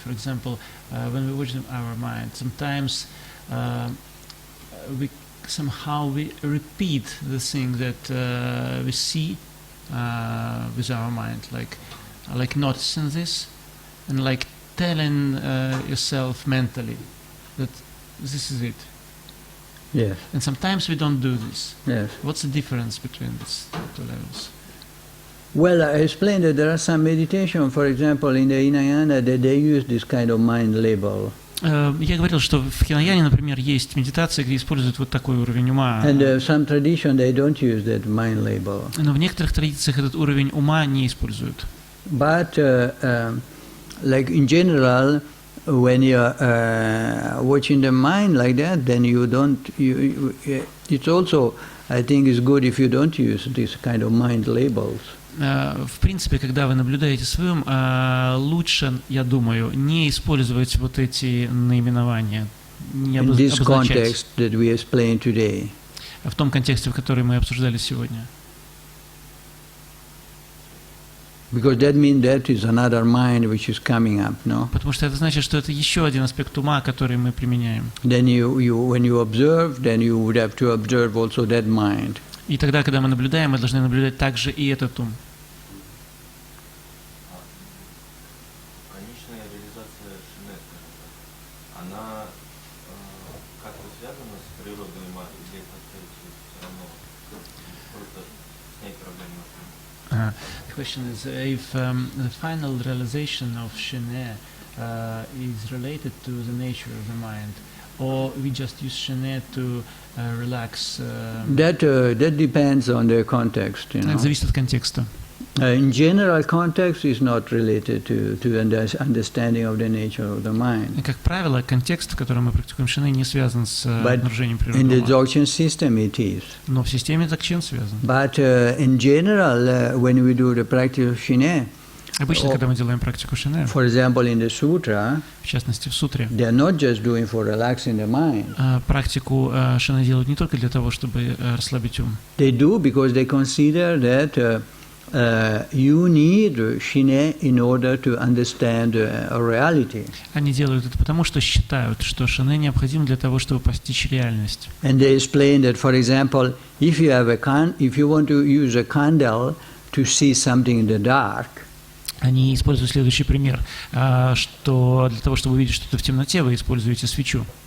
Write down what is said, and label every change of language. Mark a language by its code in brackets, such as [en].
[en] For example, when we watch our mind, sometimes we repeat the thing that we see with our mind, like noticing this and like telling yourself mentally that this is it. Yes, And sometimes we don't do this. yes. What's the difference between these two levels? Well, I explained that there are some meditation, for example, in the Hinayana, that they use this kind of mind label. [ru] Я говорил, что в Хинаяне, например, есть медитация, где используют вот такой уровень ума. [en] And some tradition, they don't use that mind label. [ru] Но в некоторых традициях этот уровень ума не используют. [en] But like in general, when you're watching the mind like that, then you don't. It's also, I think, it's good if you don't use this kind of mind labels. [ru] В принципе, когда вы наблюдаете своим, лучше, я думаю, не использовать вот эти наименования, не [en] In this [ru] обозначать. [en] context that we explained today. [ru] В том контексте, в который мы обсуждали сегодня. [en] Because that means that is another mind which is coming up, no? [ru] Потому что это значит, что это еще один аспект ума, который мы применяем. [en] Then when you observe, then you would have to observe also that mind. [ru] И тогда, когда мы наблюдаем, мы должны наблюдать также и этот ум. Конечная реализация шине, скажем так, она как-то связана с природой ума, или это все равно просто снять проблему? [en] The question is if the final realization of Shene is related to the nature of the mind, or we just use Shene to relax. That depends on the context, you know. [ru] Это зависит от контекста. [en] In general, context is not related to understanding of the nature of the mind. [ru] Как правило, контекст, в котором мы практикуем Шене, не связан с обнаружением [en] In the [ru] природы ума. [en] Dzogchen system it is. [ru] Но в системе Dzogchen связан. [en] But in general, when we do the practice of Shine, [ru] Обычно, когда мы делаем практику Шене, [en] for example, in the sutra, [ru] в частности в сутре, [en] they are not just doing for relaxing the mind. [ru] практику Шене делают не только для того, чтобы расслабить ум. [en] They do because they consider that you need Shine in order to understand reality. [ru] Они делают это потому, что считают, что Шене необходим для того, чтобы постичь реальность. [en] And they explain that, for example, if you want to use a candle to see something in the dark, [ru] Они используют следующий пример, что для того, чтобы увидеть что-то в темноте, вы используете свечу.